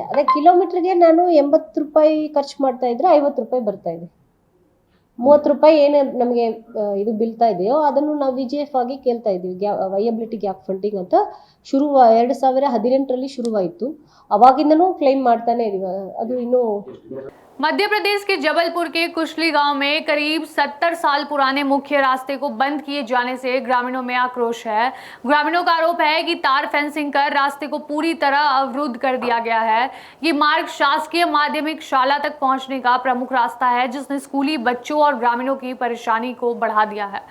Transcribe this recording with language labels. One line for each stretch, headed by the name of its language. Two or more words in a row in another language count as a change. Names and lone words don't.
Kannada: ಅದೇ ಕಿಲೋಮೀಟ್ರಿಗೆ ನಾನು 80 ರೂಪಾಯಿ ಖರ್ಚು ಮಾಡ್ತಾ ಇದ್ರೆ 50 ರೂಪಾಯಿ ಬರ್ತಾ ಇದೆ. 30 ರೂಪಾಯಿ ಏನು ನಮಗೆ ಇದು ಬೀಳ್ತಾ ಇದೆಯೋ ಅದನ್ನು ನಾವು VGF ಆಗಿ ಕೇಳ್ತಾ ಇದ್ದೀವಿ.
English: viability gap funding
Kannada: ಅಂತ 2018ರಲ್ಲಿ ಶುರುವಾಯಿತು. ಅವಾಗಿಂದನೂ ಕ್ಲೈಮ್ ಮಾಡ್ತಾನೆ ಇದೀವಿ. ಅದು ಇನ್ನೂ
Hindi: मध्य प्रदेश के जबलपुर के कुशली गांव में करीब 70 साल पुराने मुख्य रास्ते को बंद किए जाने से ग्रामीणों में आक्रोश है। ग्रामीणों का आरोप है कि तार फेंसिंग कर रास्ते को पूरी तरह अवरुद्ध कर दिया गया है। ये मार्ग शासकीय माध्यमिक शाला तक पहुंचने का प्रमुख रास्ता है, जिसने स्कूली बच्चों और ग्रामीणों की परेशानी को बढ़ा दिया है।